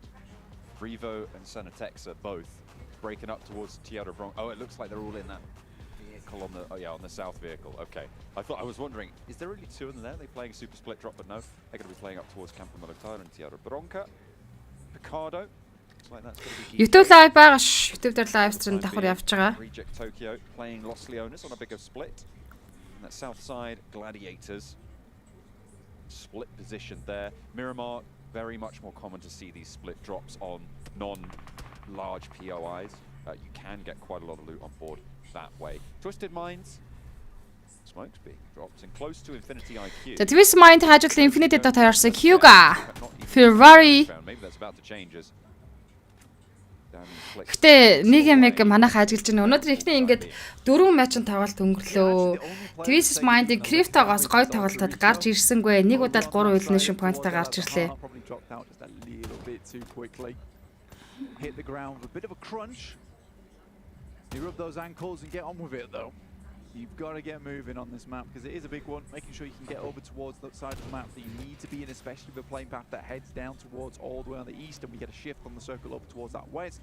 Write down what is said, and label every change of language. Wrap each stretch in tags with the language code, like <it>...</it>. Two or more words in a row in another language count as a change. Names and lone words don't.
<en>Revo and Senatexa both breaking up towards Tierra Bronx. Oh, it looks like they're all in that vehicle on the on the south vehicle. Okay, I was wondering, is there really 2 of them there? Are they playing a super split drop? But no, they're going to be playing up towards Campo Militar and Tierra Bronca. Picardo. Like that's going to be</en> <mn>YouTube live байгаа ш. YouTube дээр</mn> <en>live stream</en> <mn>давхар явж байгаа.</mn> <en>Reject Tokyo playing Los Leones on a bigger split. And that south side, Gladiators, split position there. Miramar, very much more common to see these split drops on non-large POIs. You can get quite a lot of loot on board that way. Twisted Minds, smokes being dropped and close to Infinity IQ.</en> <mn>The Twisted Mind хажуудлын Infinity дот харсан Hyuga. Ferrari.</mn> <en>Maybe that's about to change as</en> <mn>Гэтэ нэг юм манайх ажиглаж байна. Өнөөдөр ихний ингээд 4 матчын тоглолт өнгөрлөө. Twisted Mind-ийн Crypto-гоос гоё тоглолтод гарч ирсэнгүй. Нэг удаа л 3</mn> <en>elimination point-</en> <mn>тай гарч ирлээ.</mn> <en>Hit the ground with a bit of a crunch. You rub those ankles and get on with it though. You've got to get moving on this map because it is a big one. Making sure you can get over towards the side of the map that you need to be in, especially the playing path that heads down towards all the way on the east, and we get a shift on the circle over towards that west.</en>